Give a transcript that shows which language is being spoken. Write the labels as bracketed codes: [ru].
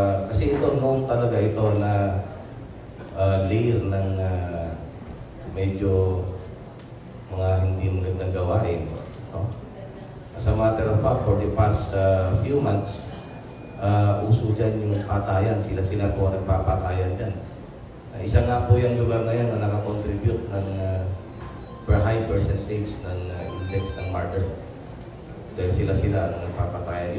[tl] Kasi ito, known talaga ito na layer ng medyo mga hindi magandang gawain. No? [en] As a matter of fact, for the past few months, [tl] uso dyan yung patayan. Sila po nagpapatayan dyan. Isa nga po yung lugar na yan na nakakontribute ng per high percentage ng index ng murder. Dahil sila ang nagpapatayan.